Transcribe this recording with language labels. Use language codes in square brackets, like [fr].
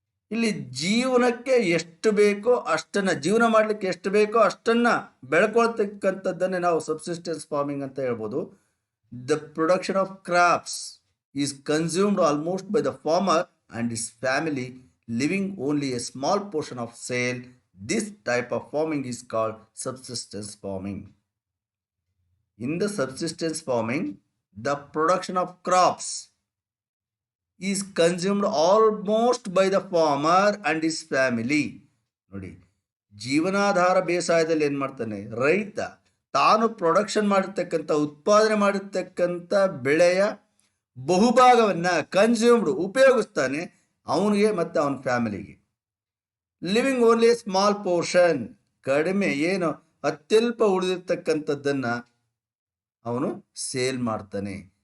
[kn] ಇಲ್ಲಿ ಜೀವನಕ್ಕೆ ಎಷ್ಟು ಬೇಕೋ ಅಷ್ಟನ್ನು, ಜೀವನ ಮಾಡಲಿಕ್ಕೆ ಎಷ್ಟು ಬೇಕೋ ಅಷ್ಟನ್ನು ಬೆಳ್ಕೊಳ್ತಕ್ಕಂಥದ್ದನ್ನೇ ನಾವು ಸಬ್ಸಿಸ್ಟೆನ್ಸ್ ಫಾರ್ಮಿಂಗ್ ಅಂತ ಹೇಳ್ಬೋದು. [en] The production of crops is consumed almost by the farmer and his family, living only a small portion of sale. This type of farming is called subsistence farming. In the subsistence farming, the production of crops is consumed almost by the farmer and his family. [kn] ನೋಡಿ, ಜೀವನಾಧಾರ ಬೇಸಾಯದಲ್ಲಿ ಏನು ಮಾಡ್ತಾನೆ ರೈತ, ತಾನು production ಮಾಡಿರ್ತಕ್ಕಂಥ, ಉತ್ಪಾದನೆ ಮಾಡಿರ್ತಕ್ಕಂಥ ಬೆಳೆಯ ಬಹುಭಾಗವನ್ನು ಕನ್ಸ್ಯೂಮ್ಡ್ ಉಪಯೋಗಿಸ್ತಾನೆ ಅವನಿಗೆ ಮತ್ತು ಅವನ ಫ್ಯಾಮಿಲಿಗೆ. [en] living only small portion, [kn] ಕಡಿಮೆ ಏನು ಅತ್ಯಲ್ಪ ಉಳಿದಿರ್ತಕ್ಕಂಥದ್ದನ್ನು ಅವನು ಸೇಲ್ ಮಾಡ್ತಾನೆ.